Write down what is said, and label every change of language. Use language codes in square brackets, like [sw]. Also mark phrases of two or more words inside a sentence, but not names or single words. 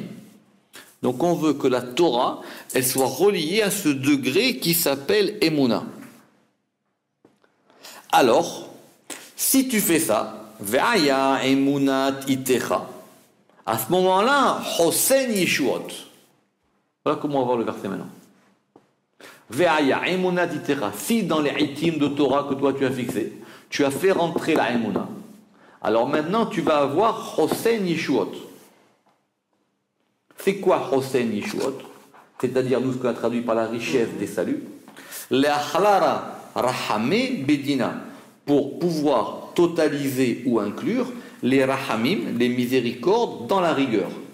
[fr] Donc on veut que la Torah, elle soit reliée à ce degré qui s'appelle Emouna. Alors, si tu fais ça, [he] והיה אמונת עתיך, [fr] à ce moment-là, [he] חוסן ישועות. [fr] Voilà comment on va voir le verset maintenant. [he] והיה אמונת עתיך. [fr] Si dans les itim de Torah que toi tu as fixé, tu as fait rentrer la emuna, alors maintenant tu vas avoir [he] חוסן ישועות. [fr] C'est quoi [he] חוסן ישועות? [fr] C'est-à-dire nous ce qu'on a traduit par la richesse des saluts. [arc] לאכללא רחמי בדינא, [fr] pour pouvoir totaliser ou inclure les rahamim, les miséricordes dans la rigueur.